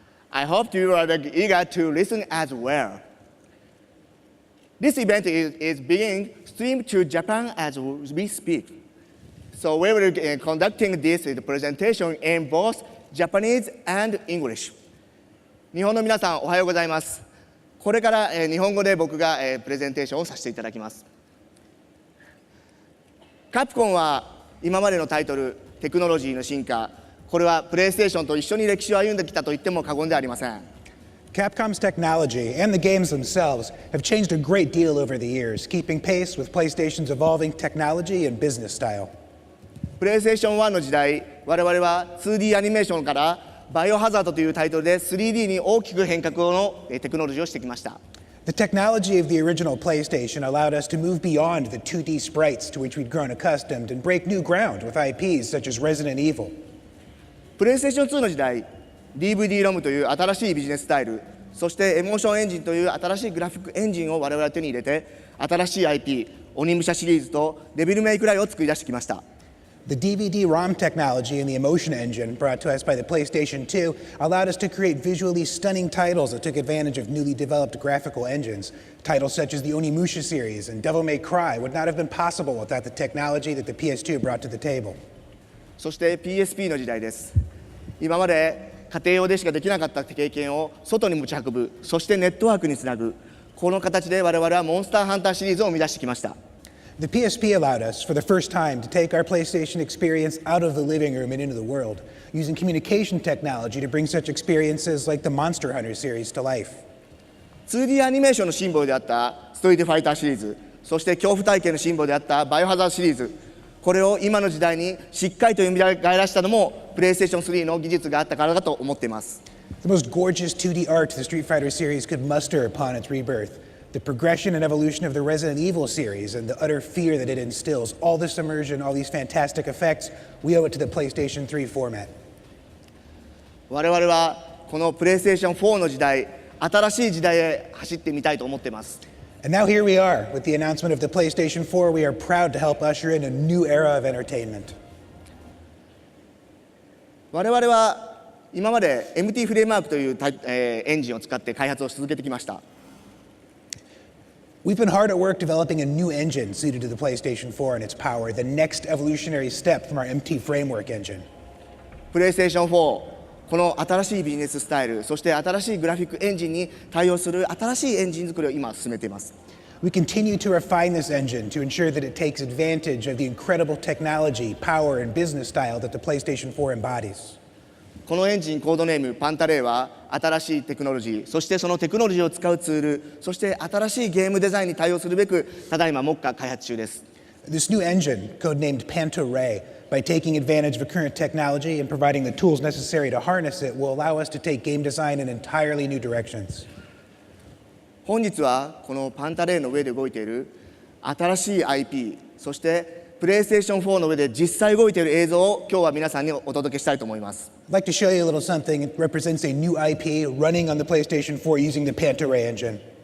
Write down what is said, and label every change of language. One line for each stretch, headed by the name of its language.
English: I hope you are eager to listen as well. This event is being streamed to Japan as we speak. So we will be conducting this presentation in both Japanese and English.
Japanese: 日本の皆さん、おはようございます。これから日本語で僕がプレゼンテーションをさせていただきます。カプコンは今までのタイトル、テクノロジーの進化、これはプレイステーションと一緒に歴史を歩んできたと言っても過言ではありません。
English: Capcom's technology and the games themselves have changed a great deal over the years, keeping pace with PlayStation's evolving technology and business style.
Japanese: PlayStation 1の時代、我々は 2D アニメーションからバイオハザードというタイトルで 3D に大きく変革のテクノロジーをしてきました。
English: The technology of the original PlayStation allowed us to move beyond the 2D sprites to which we'd grown accustomed and break new ground with IPs such as Resident Evil.
Japanese: PlayStation 2の時代、DVD ロムという新しいビジネススタイル、そしてエモーションエンジンという新しいグラフィックエンジンを我々は手に入れて、新しい IP、鬼武者シリーズとデビルメイクライを作り出してきました。
English: The DVD-ROM technology and the emotion engine brought to us by the PlayStation 2 allowed us to create visually stunning titles that took advantage of newly developed graphical engines. Titles such as the Onimusha series and Devil May Cry would not have been possible without the technology that the PS2 brought to the table.
Japanese: そして PSP の時代です。今まで家庭用でしかできなかった経験を外に持ち運ぶ、そしてネットワークにつなぐ、この形で我々はモンスターハンターシリーズを生み出してきました。
English: The PSP allowed us, for the first time, to take our PlayStation experience out of the living room and into the world, using communication technology to bring such experiences like the Monster Hunter series to life.
Japanese: 2D アニメーションのシンボルであったストリートファイターシリーズ、そして恐怖体験のシンボルであったバイオハザードシリーズ、これを今の時代にしっかりと蘇らせたのも PlayStation 3の技術があったからだと思っています。
English: The most gorgeous 2D art the Street Fighter series could muster upon its rebirth. The progression and evolution of the Resident Evil series and the utter fear that it instills, all this immersion, all these fantastic effects, we owe it to the PlayStation 3 format.
Japanese: 我々はこの PlayStation 4の時代、新しい時代へ走ってみたいと思っています。
English: And now here we are, with the announcement of the PlayStation 4, we are proud to help usher in a new era of entertainment.
Japanese: 我々は今まで MT フレームワークというエンジンを使って開発を続けてきました。
English: We've been hard at work developing a new engine suited to the PlayStation 4 and its power, the next evolutionary step from our MT framework engine.
Japanese: PlayStation 4、この新しいビジネススタイル、そして新しいグラフィックエンジンに対応する新しいエンジン作りを今進めています。
English: We continue to refine this engine to ensure that it takes advantage of the incredible technology, power, and business style that the PlayStation 4 embodies.
Japanese: このエンジンコードネームパンタレイは新しいテクノロジー、そしてそのテクノロジーを使うツール、そして新しいゲームデザインに対応するべくただいま目下開発中です。
English: This new engine, codenamed Panto-Ray, by taking advantage of current technology and providing the tools necessary to harness it, will allow us to take game design in entirely new directions.
Japanese: 本日はこのパンタレイの上で動いている新しい IP、そしてPlayStation 4の上で実際動いている映像を今日は皆さんにお届けしたいと思います。
English: I'd like to show you a little something. It represents a new IP running on the PlayStation 4 using the Panto-Ray engine.